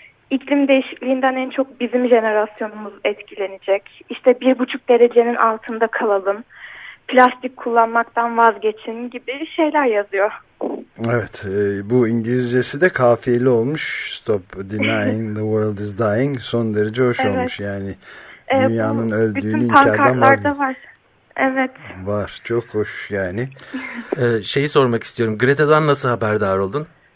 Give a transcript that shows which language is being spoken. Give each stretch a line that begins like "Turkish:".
Turkish: İklim değişikliğinden en çok bizim jenerasyonumuz etkilenecek. İşte 1,5 derecenin altında kalalım. Plastik kullanmaktan vazgeçin gibi şeyler yazıyor. Evet, bu İngilizcesi de kafiyeli olmuş.
English: Stop denying the world is dying.
Turkish: Son derece hoş evet. Olmuş yani. Dünyanın öldüğünü inkardan vazgeçin. Bütün pankartlarda var. Evet. Var, çok hoş yani. Şeyi sormak istiyorum. Greta'dan nasıl haberdar oldun?